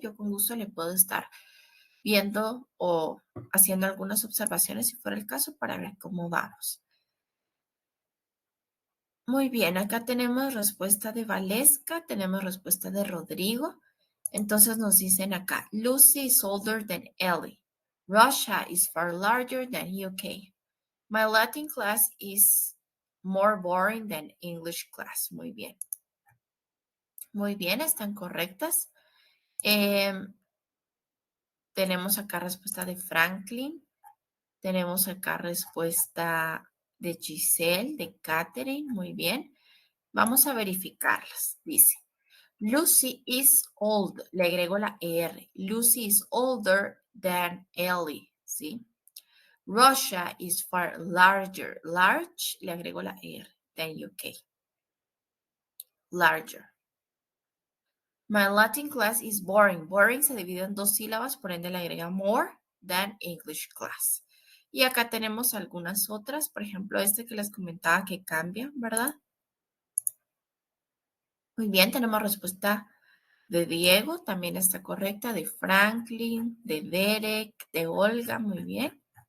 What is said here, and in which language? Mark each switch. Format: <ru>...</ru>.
<es>Yo con gusto le puedo estar viendo o haciendo algunas observaciones si fuera el caso para ver cómo vamos. Muy bien, acá tenemos respuesta de Valesca, tenemos respuesta de Rodrigo. Entonces nos dicen acá,</es> <en>Lucy is older than Ellie. Russia is far larger than UK. My Latin class is more boring than English class.</en> <es>Muy bien. Muy bien, están correctas. Tenemos acá respuesta de Franklin. Tenemos acá respuesta de Giselle, de Catherine. Muy bien. Vamos a verificarlas. Dice,</es> <en>Lucy is old.</en> <es>Le agrego la R.</es> <en>Lucy is older than Ellie. ¿Sí? Russia is far larger.</en> <es>Large, le agrego la R. Than UK. Larger.</es> <en>My Latin class is boring.</en> <es>Boring se divide en dos sílabas, por ende le agrega</es> <en>more than English class.</en> <es>Y acá tenemos algunas otras, por ejemplo, este que les comentaba que cambia, ¿verdad? Muy bien, tenemos respuesta de Diego, también está correcta, de Franklin, de Derek, de Olga, muy bien.</es>